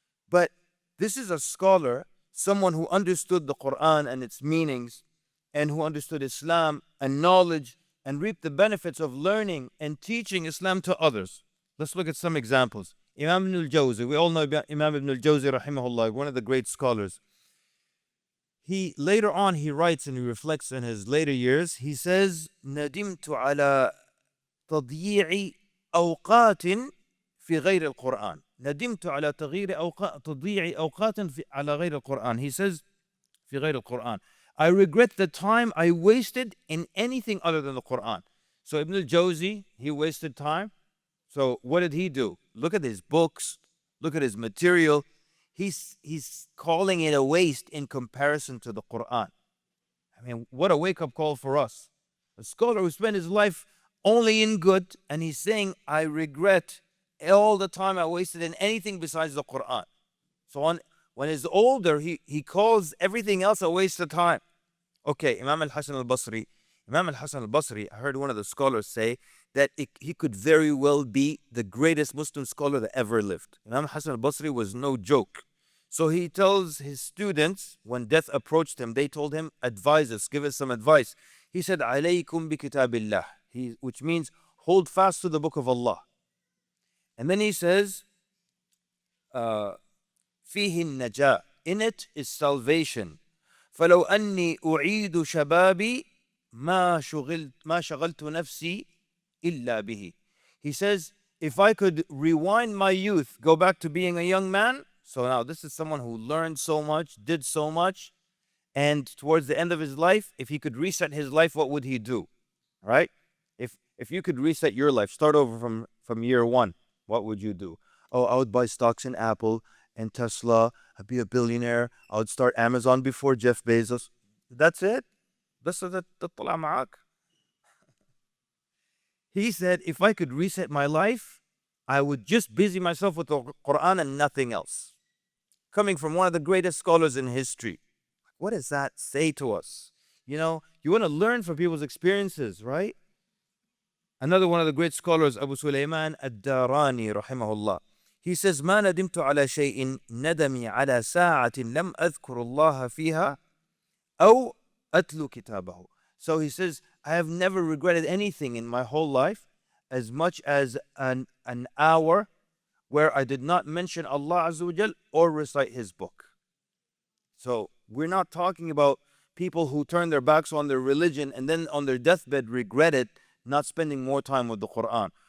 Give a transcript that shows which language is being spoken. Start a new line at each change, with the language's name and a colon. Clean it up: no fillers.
English: But this is a scholar, someone who understood the Quran and its meanings, and who understood Islam and knowledge, and reaped the benefits of learning and teaching Islam to others. Let's look at some examples. Imam Ibn al-Jawzi, we all know Imam Ibn al-Jawzi rahimahullah, one of the great scholars. He later on he writes and he reflects in his later years. He says,
Arabic: "ندمت على تضييع أوقات في غير القرآن. ندمت على تضييع أوقات على غير القرآن."
English: He says,
Arabic: في غير القرآن.
English: I regret the time I wasted in anything other than the Quran. So Ibn al-Jawzi, he wasted time. So what did he do? Look at his books, look at his material. He's calling it a waste in comparison to the Quran. I mean, what a wake-up call for us. A scholar who spent his life only in good, and he's saying, I regret all the time I wasted in anything besides the Quran. So when he's older, he calls everything else a waste of time. Okay, Imam al-Hasan al-Basri. Imam al-Hasan al-Basri, I heard one of the scholars say that he could very well be the greatest Muslim scholar that ever lived. Imam al-Hasan al-Basri was no joke. So he tells his students, when death approached him, they told him, advise us, give us some advice. He said,
Arabic: alaykum bi kitabillah,
English: which means hold fast to the book of Allah. And then he says,
Arabic: fihi najah,
English: in it is salvation.
Arabic: فلو أني أعيد شبابي ما شغلت نفسي إلا به.
English: He says, if I could rewind my youth, go back to being a young man. So now this is someone who learned so much, did so much, and towards the end of his life, if he could reset his life, what would he do? Right? If you could reset your life, start over from year one, what would you do? Oh, I would buy stocks in Apple and Tesla. I'd be a billionaire. I would start Amazon before Jeff Bezos. That's it. That's the
Arabic: طلع معاك.
English: He said, if I could reset my life, I would just busy myself with the Quran and nothing else. Coming from one of the greatest scholars in history. What does that say to us? You want to learn from people's experiences, right? Another one of the great scholars, Abu Sulaiman ad-Darani, rahimahullah.
Arabic: He says, ما ندمت على شيء ندمي على ساعة لم أذكر الله فيها أو أتلو كتابه.
English: So he says, I have never regretted anything in my whole life as much as an hour where I did not mention Allah Azza wa Jal or recite His book. So we're not talking about people who turn their backs on their religion and then on their deathbed regretted not spending more time with the Quran.